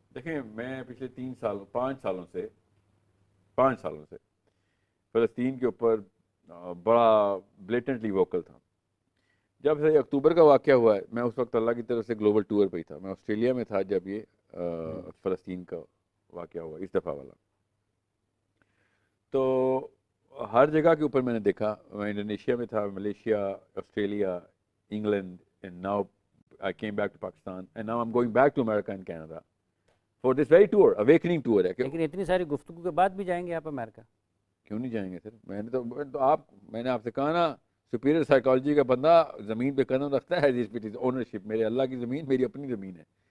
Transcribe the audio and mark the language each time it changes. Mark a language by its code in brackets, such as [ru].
[ur] دیکھیں میں پچھلے 5 سالوں سے فلسطین کے اوپر بڑا بلیٹنٹلی ووکل تھا. جب سے اکتوبر کا واقعہ ہوا ہے، میں اس وقت اللہ کی طرف سے گلوبل ٹور پہ ہی تھا. میں آسٹریلیا میں تھا جب یہ فلسطین کا واقعہ ہوا اس دفعہ والا. تو ہر جگہ کے اوپر میں نے دیکھا. میں انڈونیشیا میں تھا، Malaysia, Australia, England, [en] And now I came back to Pakistan and now I'm going back to America and Canada for this very tour, awakening tour ہے. [ur] لیکن اتنی ساری گفتگو کے بعد بھی جائیں گے آپ امریکہ؟ کیوں نہیں جائیں گے سر؟ میں نے آپ سے کہا نا، سپیریئر سائیکالوجی کا بندہ زمین پہ قدم رکھتا ہے. اونرشپ میرے اللہ کی زمین میری اپنی زمین ہے.